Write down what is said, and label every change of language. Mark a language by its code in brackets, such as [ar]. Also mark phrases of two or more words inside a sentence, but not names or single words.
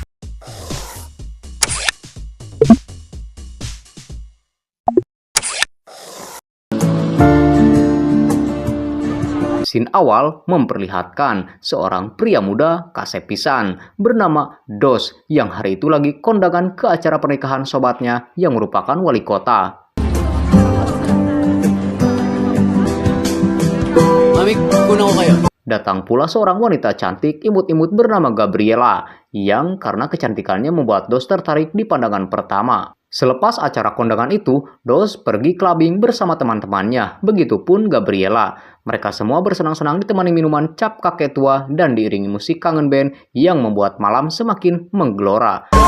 [id] Scene awal memperlihatkan seorang pria muda [su] kasep pisan [id] bernama Dos yang hari itu lagi kondangan ke acara pernikahan sobatnya yang merupakan wali kota. [tl] Mami, kuno ko kayo. [id] Datang pula seorang wanita cantik imut-imut bernama Gabriela yang karena kecantikannya membuat Dos tertarik di pandangan pertama. Selepas acara kondangan itu, Dos pergi clubbing bersama teman-temannya. Begitupun Gabriela. Mereka semua bersenang-senang ditemani minuman cap kakek tua dan diiringi musik kangen band yang membuat malam semakin menggelora.